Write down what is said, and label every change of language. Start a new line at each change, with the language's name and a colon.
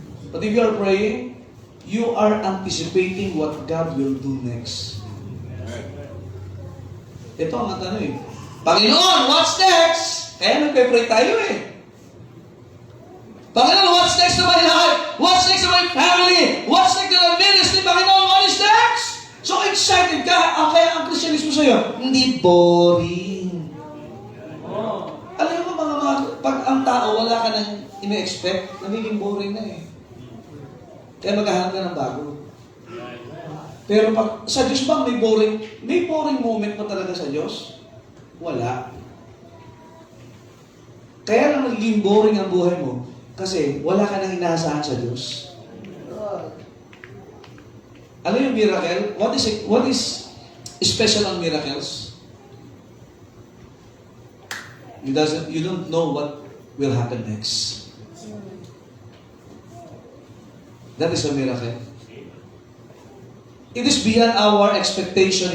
English: But if you are praying, you are anticipating what God will do next.
Filipino: Ito ang tanong eh. Panginoon,
English: what's next?
Filipino: Kaya nagpe-pray tayo eh. Panginoon,
English: what's next to my life? What's next to my family? What's next to my ministry? Panginoon, what is next? So excited ka.
Filipino: Kaya ang Christianismo sa'yo, hindi boring. Alam mo pag ang tao wala ka nang ina-expect, nagiging boring na eh. Kaya maghahanap ka ng bago. Pero pag sa Diyos bang may boring moment pa talaga sa Diyos? Wala. Kaya lang nagiging boring ang buhay mo kasi wala ka nang inaasahan sa Diyos. Ano yung miracle?
English: What is special on miracles? You don't know what will happen next. That is a miracle. It is beyond our expectation.